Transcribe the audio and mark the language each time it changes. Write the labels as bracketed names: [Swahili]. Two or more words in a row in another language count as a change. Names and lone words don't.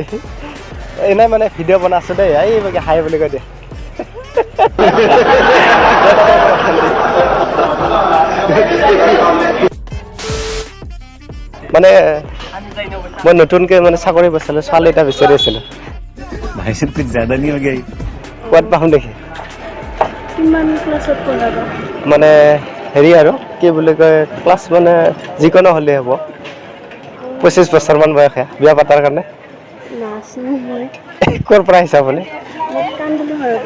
[Assamese] এনেই মানে ভিডিঅ' বনাইছোঁ দেই, এই হাই বুলি কৈ দিয়ে। মানে মই নতুনকৈ মানে চাকৰি পাইছিলোঁ, ছোৱালী এটা বিচাৰি আছিলোঁ। [Hindi] भाई साहब कुछ ज्यादा नहीं हो गया? [Assamese] ক'ত পাম দেখি? কিমান ক্লাছত পঢ়াবা? মানে হেৰি আৰু কি বুলি কয়, ক্লাছ মানে যিকোনো হ'লেই হ'ব, 25 বছৰমান বয়সে, বিয়া পাতাৰ কাৰণে। নাচ নহয়। ক'ৰ পৰা আহিছে আপুনি? কান্দুলি ঘৰৰ পৰা।